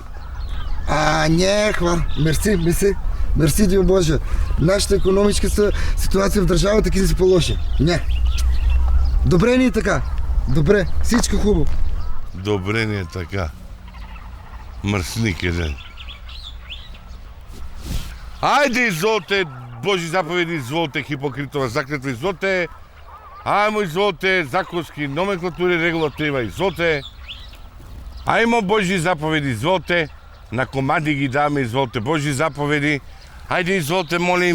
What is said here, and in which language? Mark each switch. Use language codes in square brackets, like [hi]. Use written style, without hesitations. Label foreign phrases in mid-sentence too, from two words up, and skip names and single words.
[bg] Не, хва. Мерси, Дио Боже. Нашата икономическа ситуация в държавата ки си по-лоша. Не. Добре ни е така. Добре, всичко хубаво. Добре ни е така. Мръсник един. Айде, [mk] изволте, Божи заповеди, изволте, Хипокритова заклетва, изволте. Ајмо, изволте, законски номенклатури, регулатива, изволте. Ајмо, Божи заповеди, изволте. На комади ги даме, изволте, Божи заповеди. Ајде, изволте, молим.